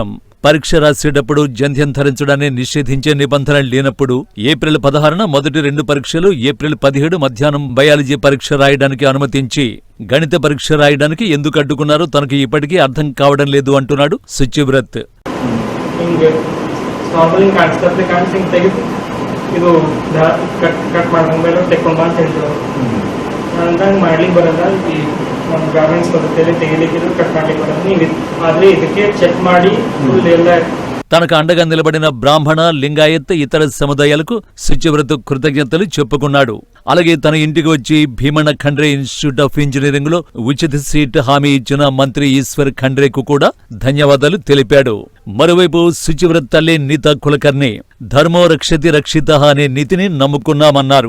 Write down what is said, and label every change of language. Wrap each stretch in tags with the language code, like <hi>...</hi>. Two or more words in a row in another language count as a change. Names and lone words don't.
<te>పరీక్ష రాసేటప్పుడు జంధ్యం ధరించడాన్ని నిషేధించే నిబంధన లేనప్పుడు ఏప్రిల్ 16న మొదటి 2 పరీక్షలు, ఏప్రిల్ 17 మధ్యాహ్నం బయాలజీ పరీక్ష రాయడానికి అనుమతించి గణిత పరీక్ష రాయడానికి ఎందుకు అడ్డుకున్నారో తనకు ఇప్పటికీ అర్థం కావడం లేదు అంటున్నాడు సుచివ్రత్.</te> <kn>ಇದು ಕಟ್ ಮಾಡ್ಕೊಂಡ್ಮೇಲೆ ತೆಕ್ಕೊಂಬ ಅಂತ ಹೇಳ್ತಾರೆ. ಅಂದಾಗ ಮಾಡ್ಲಿಕ್ಕೆ ಬರಲ್ಲ, ಈ ನಮ್ಮ ಗಾರ್ಮೆಂಟ್ಸ್ ಪದ್ಧತಿಯಲ್ಲಿ ತೆಗಿಲಿಕ್ಕೆ ಕಟ್ ಮಾಡ್ಲಿಕ್ಕೆ ಬರಲ್ಲ. ನೀವು ಆದರೆ ಇದಕ್ಕೆ ಚೆಕ್ ಮಾಡಿ ಫುಲ್ ಎಲ್ಲ.</kn> <te>తనకు అండగా నిలబడిన బ్రాహ్మణ, లింగాయత్, ఇతర సముదాయాలకు సుచివ్రత్ కృతజ్ఞతలు చెప్పుకున్నాడు. అలాగే తన ఇంటికి వచ్చి భీమన్న ఖండ్రే ఇన్స్టిట్యూట్ ఆఫ్ ఇంజనీరింగ్ లో ఉచిత సీట్ హామీ ఇచ్చిన మంత్రి ఈశ్వర్ ఖండ్రేకు కూడా ధన్యవాదాలు తెలిపాడు. మరోవైపు సుచివ్రత్ తల్లి నీతా కులకర్ణి</te> <sa>ధర్మో రక్షతి రక్షిత</sa> <te>అనే నీతిని నమ్ముకున్నామన్నారు.</te>